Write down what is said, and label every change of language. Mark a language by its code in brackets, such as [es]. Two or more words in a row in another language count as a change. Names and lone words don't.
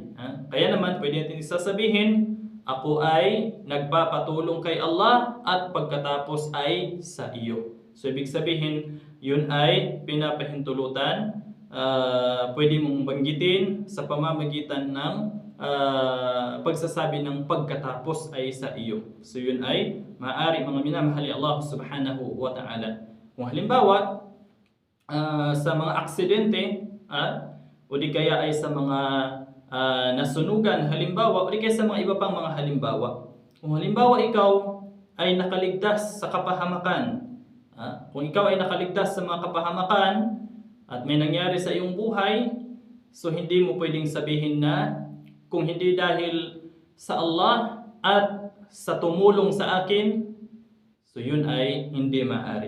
[tl] Kaya naman pwede natin sasabihin, ako ay nagpapatulong kay Allah at pagkatapos ay sa iyo. So ibig sabihin, yun ay pinapahintulutan. Pwede mong banggitin sa pamamagitan ng pagsasabi ng pagkatapos ay sa iyo. So yun ay maaari mga minamahali Allah [ar] سبحانه وتعالى. [tl] Kung halimbawa sa mga aksidente o di kaya ay sa mga nasunugan halimbawa o di kaya sa mga iba pang mga halimbawa. Kung halimbawa ikaw ay nakaligtas sa kapahamakan, kung ikaw ay nakaligtas sa mga kapahamakan at may nangyari sa iyong buhay, so hindi mo pwedeng sabihin na kung hindi dahil sa Allah at sa tumulong sa akin, so yun ay hindi maaari.